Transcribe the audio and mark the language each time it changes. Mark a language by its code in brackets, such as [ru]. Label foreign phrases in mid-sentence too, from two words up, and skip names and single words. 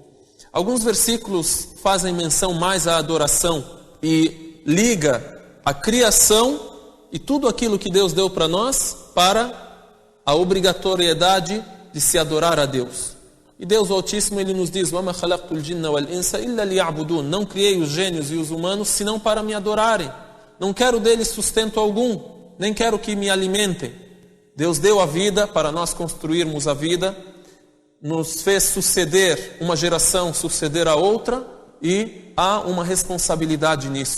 [pt] Alguns versículos fazem menção mais à adoração e liga a criação e tudo aquilo que Deus deu para nós para a obrigatoriedade de se adorar a Deus. E Deus o Altíssimo, Ele nos diz: [ar] وَمَا خَلَقْتُ الْجِنَّ وَالْإِنسَ إِلَّا لِيَعْبُدُونَ. [pt] Não criei os gênios e os humanos senão para me adorarem. Não quero deles sustento algum, nem quero que me alimentem. Deus deu a vida para nós construirmos a vida, nos fez suceder uma geração, suceder a outra, e há uma responsabilidade nisso.